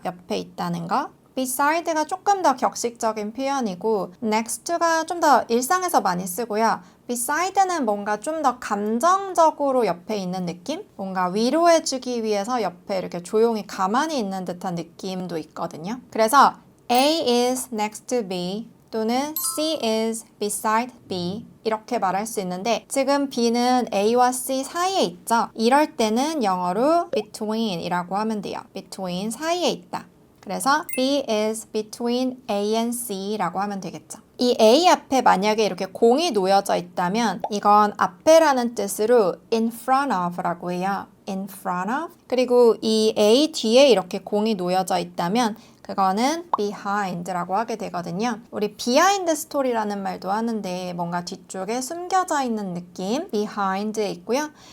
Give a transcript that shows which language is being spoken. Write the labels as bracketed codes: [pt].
[ko] 옆에 있다는 거. beside가 조금 더 격식적인 표현이고 next to가 좀 더 일상에서 많이 쓰고요. beside는 뭔가 좀 더 감정적으로 옆에 있는 느낌? 뭔가 위로해주기 위해서 옆에 이렇게 조용히 가만히 있는 듯한 느낌도 있거든요. [en] 그래서 A is next to B [ko] 또는 [en] C is beside B [ko] 이렇게 말할 수 있는데 지금 B는 A와 C 사이에 있죠. 이럴 때는 영어로 between이라고 하면 돼요. between 사이에 있다. 그래서 [en] B is between A and C [ko] 라고 하면 되겠죠. 이 A 앞에 만약에 이렇게 공이 놓여져 있다면 이건 앞에라는 뜻으로 [en] in front of [ko] 라고 해요. [en] in front of. [ko] 그리고 이 A 뒤에 이렇게 공이 놓여져 있다면 그거는 behind라고 하게 되거든요. 우리 behind 스토리라는 말도 하는데 뭔가 뒤쪽에 숨겨져 있는 느낌 behind에 있고요.